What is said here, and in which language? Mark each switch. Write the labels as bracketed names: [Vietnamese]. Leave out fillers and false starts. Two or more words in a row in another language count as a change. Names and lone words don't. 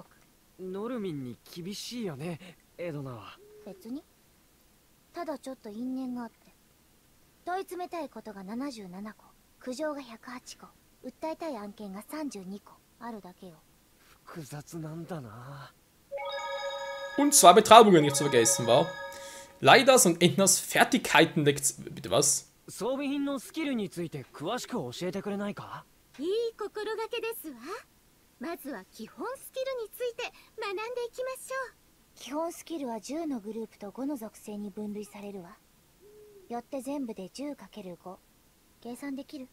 [Japanese] ノルミンに厳しいよね、エドナは。別に。ただちょっと因縁があって。問い詰めたいことが77個、苦情が108個、訴えたい案件が32個あるだけよ。複雑なんだな。 [German] Und 2 Betrabungen nicht zu vergessen, war. Leider sind Ednas Fertigkeiten deckt. Bitte was? [Japanese] 装備品のスキルについて詳しく教えてくれないか？いい心がけですわ。まずは基本スキルについて学んでいきましょう。基本スキルは10のグループと5の属性に分類されるわ。よって全部で 10×5 計算できる？